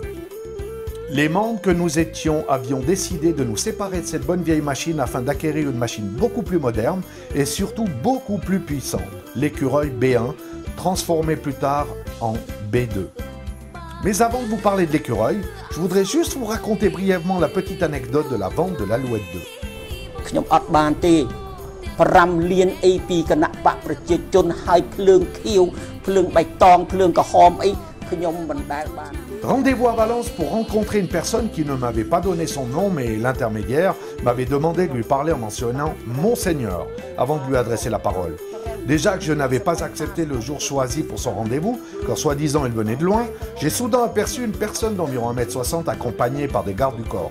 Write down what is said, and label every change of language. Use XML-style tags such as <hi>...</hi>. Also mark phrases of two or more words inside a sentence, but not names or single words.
<fr>Les membres que nous étions avions décidé de nous séparer de cette bonne vieille machine afin d'acquérir une machine beaucoup plus moderne et surtout beaucoup plus puissante, l'écureuil B1, transformé plus tard en B2. Mais avant de vous parler de l'écureuil, je voudrais juste vous raconter brièvement la petite anecdote de la vente de l'Alouette 2.</fr> <km>5 លានអីពីគណៈបកប្រជាជនហើយភ្លើងខៀវភ្លើងបៃតងភ្លើងក្រហមអីខ្ញុំមិនដែលបាន</km> <fr>Rendez-vous à Valence pour rencontrer une personne qui ne m'avait pas donné son nom, mais l'intermédiaire m'avait demandé de lui parler en mentionnant Monseigneur avant de lui adresser la parole. Déjà que je n'avais pas accepté le jour choisi pour son rendez-vous, car soi-disant il venait de loin, j'ai soudain aperçu une personne d'environ 1,60 m accompagnée par des gardes du corps.</fr>